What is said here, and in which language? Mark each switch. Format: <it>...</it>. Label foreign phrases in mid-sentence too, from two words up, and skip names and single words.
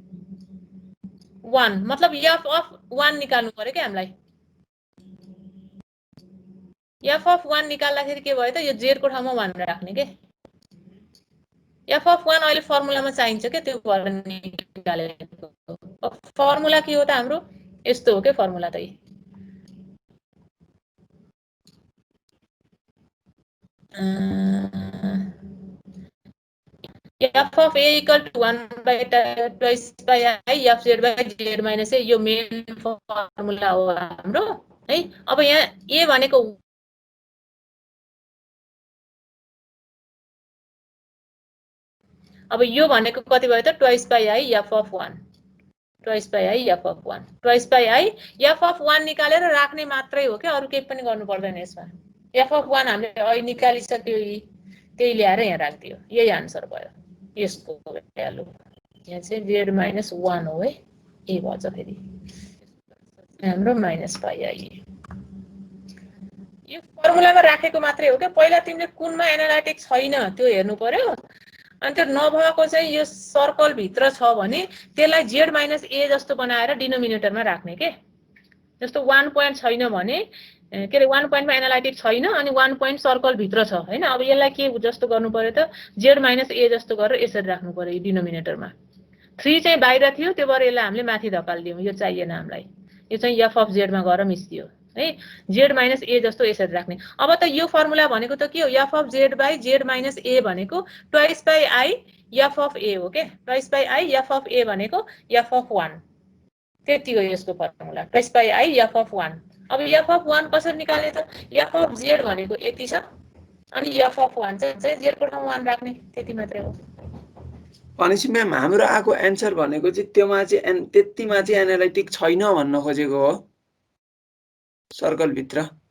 <ne>1 मतलब</ne> <en>f of</en> <ne>1 निकाल्नु पर्यो के हामीलाई</ne> <en>f of</en> <ne>1 निकाल्दाखेरि के भयो त यो जेड को ठाउँमा 1 राख्ने के</ne> <en>f of</en> <ne>1 अहिले फर्मुलामा चाहिन्छ के त्यो भएर निकालेको फर्मुला के हो त हाम्रो यस्तो हो के फर्मुला त</ne> <en>f of a equal to 1 by twice by I f z by z minus a</en> <ne>यो मेन फर्मुला हो हाम्रो है अब यहाँ a भनेको अब यो भनेको कति भयो त</ne> <en>twice by I f of 1 twice by I f of 1 twice by I f of 1</en> <ne>निकालेर राख्ने मात्रै हो के अरु केही पनि गर्नु पर्दैन यसमा</ne> <en>f of 1</en> <ne>हामीले अहिले निकालिसक्यो त्यही ल्याएर यहाँ राख्दियो यही आन्सर भयो यसको भ्यालु यहाँ चाहिँ</ne> <en>z minus 1</en> <ne>हो है ए भन्छ फेरि हाम्रो</ne> <en>minus pi I</en> <ne>यो फर्मुलामा राखेको मात्रै हो के पहिला तिमीले कुनमा एनालाइटिक छैन त्यो हेर्नु पर्यो अनि त्यो नभएको चाहिँ यो सर्कल भित्र छ भने त्यसलाई</ne> <en>z minus a</en> <ne>जस्तो बनाएर डिनोमिनेटरमा राख्ने के जस्तो 1 पोइन्ट छैन भने के रे 1 पोइन्टमा एनालाइटिक छैन अनि 1 पोइन्ट सर्कल भित्र छ हैन अब यसलाई के जस्तो गर्नु पर्यो त</ne> <en>z minus a</en> <ne>जस्तो गरेर यसरी राख्नु पर्यो डिनोमिनेटरमा 3 चाहिँ बाहिर थियो त्यो भएर यसलाई हामीले माथि धपाल्दियौ यो चाहिएन हामीलाई यो चाहिँ</ne> <en>f of z</en> <ne>मा गएर मिसियो है</ne> <en>z minus a</en> <ne>जस्तो यसरी राख्ने अब त यो फर्मुला भनेको त के हो</ne> <en>f of z by z minus a</en> <ne>भनेको</ne> <en>twice by I f of a</en> <ne>हो के</ne> <en>twice by I f of a</en> <ne>भनेको</ne> <en>f of 1</en> <ne>त्यति हो यसको फर्मुला</ne> <en>twice by I f of 1</en> <ne>अब</ne> <en>f of 1</en> <ne>कसरी निकाल्ने त</ne> <en>f of z</en> <ne>भनेको यति छ अनि</ne> <en>f of 1</en> <ne>चाहिँ z को ठाउँमा 1 राख्ने त्यति मात्रै हो भनेपछि म्याम हाम्रो आको आन्सर भनेको चाहिँ त्योमा चाहिँ त्यतिमा चाहिँ एनालाइटिक छैन भन्न खोजेको हो सर्कल भित्र</ne>